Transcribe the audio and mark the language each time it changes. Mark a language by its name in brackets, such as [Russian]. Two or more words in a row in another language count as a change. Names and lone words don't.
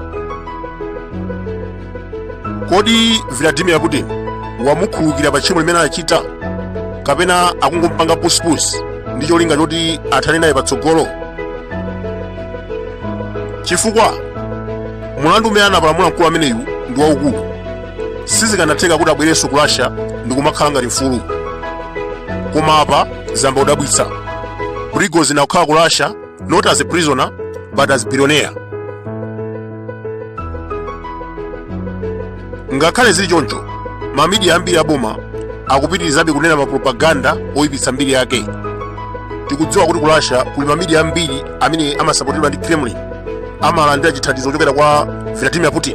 [Nyanja] Kodi Vladimir Putin wamukhululukira pa tchimo limene anachita, kapena akungompanga pusipusi ndi cholinga choti athane naye patsogolo? Chifukwa mulandu umene anapalamula mkulu ameneyu ndi waukulu, sizikanatheka kuti abwerenso ku Russia ndi kumakhala ngati mfulu. Koma apa zamba kudabwitsa, Prighozin akukhala ku Russia [English] not as a prisoner but as billionaire. [Nyanja] Ngakhale zili choncho, mamidiya ambiri aboma akupitirizabe kunena mapropaganda oyipitsa mbiri yake. Tikudziwa kuti ku Russia kuli mamidiya ambiri amene amasapotedwa ndi Kremlin, amalandira chithandizo chochokera kwa Vladimir Putin.